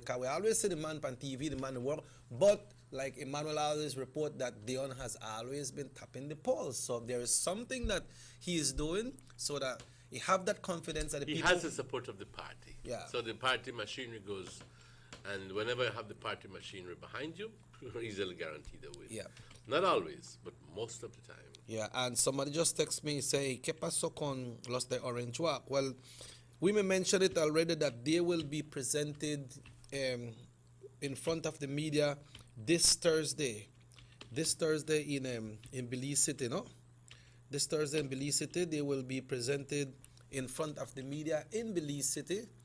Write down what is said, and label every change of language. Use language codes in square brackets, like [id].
[en] Because we always see the man on TV, the man work, but like Emmanuel always report that Dion has always been tapping the polls. So there is something that he is doing so that he have that confidence that the He people... has the support of the party. Yeah. So the party machinery goes, and whenever you have the party machinery behind you, you're easily guaranteed a win. Yeah. Not always, but most of the time. Yeah, and somebody just text me, say, [es] ¿Qué pasó con los de Orange Walk? [en] Well, we may mention it already that they will be presented in front of the media this Thursday. This Thursday in Belize City, no? This Thursday in Belize City, they will be presented in front of the media in Belize City.